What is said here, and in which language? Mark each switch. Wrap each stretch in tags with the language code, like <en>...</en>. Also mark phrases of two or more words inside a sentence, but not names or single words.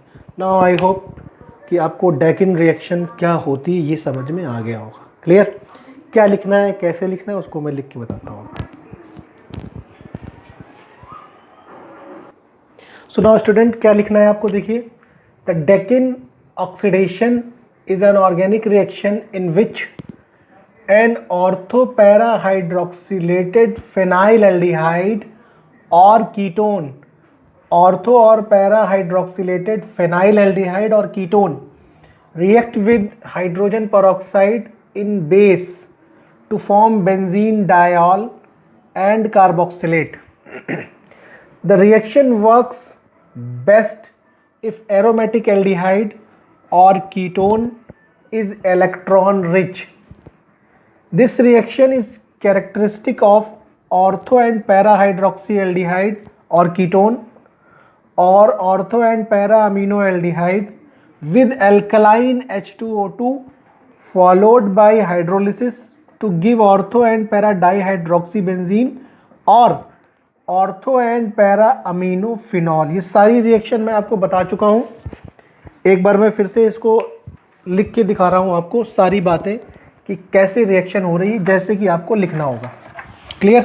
<en>Now I hope</en> <hi>कि आपको डेकिन रिएक्शन क्या होती है ये समझ में आ गया होगा। क्लियर? क्या लिखना है, कैसे लिखना है, उसको मैं लिख के बताता हूँ।</hi> <en>So now student,</en> <hi>क्या लिखना है आपको?</hi> <en>देखिए, The Dakin oxidation is an organic reaction in which an ortho-para-hydroxylated phenylaldehyde or ketone, ortho or para-hydroxylated phenylaldehyde or ketone react with hydrogen peroxide in base to form benzene diol and carboxylate. The reaction works best if aromatic aldehyde or ketone is electron rich. This reaction is characteristic of ortho and para hydroxyaldehyde or ketone or ortho and para aminoaldehyde with alkaline H2O2 followed by hydrolysis to give ortho and para dihydroxybenzene और ortho and para amino phenol.</en> <hi>ये सारी रिएक्शन मैं आपको बता चुका हूँ। एक बार मैं फिर से इसको लिख के दिखा रहा हूँ आपको सारी बातें कि कैसे रिएक्शन हो रही है, जैसे कि आपको लिखना होगा। क्लियर?</hi>